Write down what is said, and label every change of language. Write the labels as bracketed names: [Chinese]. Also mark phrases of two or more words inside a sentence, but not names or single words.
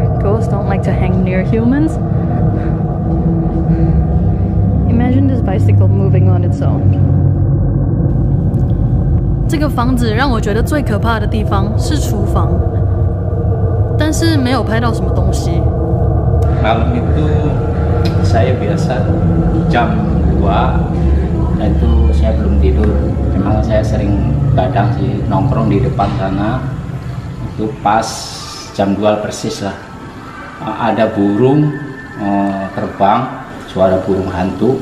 [English] Ghosts don't like to hang near humans. Imagine this bicycle moving on its own. [Chinese] 这个房子让我觉得最可怕的地方是厨房，但是没有拍到什么东西。 [Indonesian] Malam itu saya biasa jam 2 itu saya belum tidur. Memang saya sering kadang sih nongkrong di depan sana. Itu pas jam 2 persis lah. Ada burung terbang, suara burung hantu.